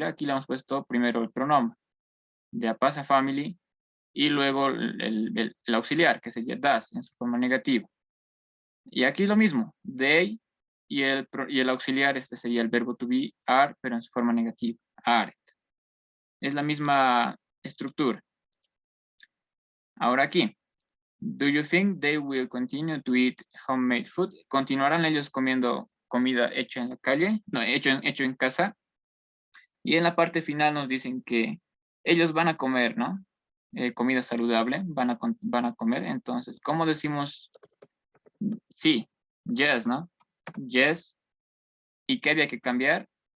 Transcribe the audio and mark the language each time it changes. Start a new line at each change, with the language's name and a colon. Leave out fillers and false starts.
Spanish: Mira, aquí le hemos puesto primero el pronombre de a pasa family y luego el auxiliar, que sería does en su forma negativa. Y aquí lo mismo, they y el auxiliar, este sería el verbo to be, are, pero en su forma negativa, aren't. Es la misma estructura.
English: Ahora aquí, do you think they will continue to eat homemade food?
Spanish: ¿Continuarán ellos comiendo comida hecha en la calle? No, hecho en casa. Y en la parte final nos dicen que ellos van a comer, ¿no? Comida saludable, van a comer. Entonces, ¿cómo decimos? Sí, yes, ¿no? Yes. ¿Y qué había que cambiar?